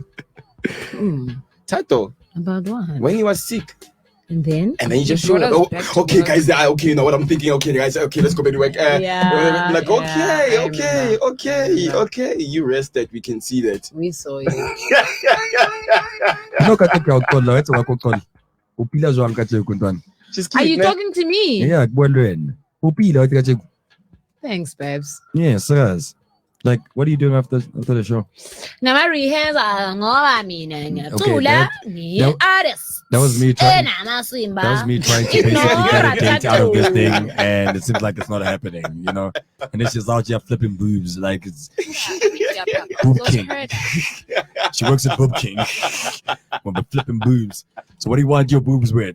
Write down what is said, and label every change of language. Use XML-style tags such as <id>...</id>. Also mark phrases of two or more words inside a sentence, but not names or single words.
<en>Tato, About what? when he was sick. And then He just brought showed us up. back Oh, okay, to guys. Okay, you know what I'm thinking. Okay, guys. Okay, let's go back to work. Yeah, Like, yeah, okay. You rested. We can see that. we saw you. No,</en> <st>ka ke a o qolla, wa tseba ko qolla. O pila jwang ka tjeko ntwana?</st> <en>Just Are keep you man. talking to me? Yeah,</en> <st>ke bua le wena. O pila wa ka tjeko.</st> <en>Thanks, babes. Yeah, serious. Like, what are you doing after the show? Now my rehearsal</en> <zu>ngoba mina ngiyacula ni artist.</zu> <en>That was me trying. Enamasimba. That was me trying to basically get a date out of this thing, and it seems like it's not happening, you know. And then she's out here flipping boobs, like it's Boob King. She works at Boob King. Well, but flipping boobs. So, what do you want your boobs with?</en>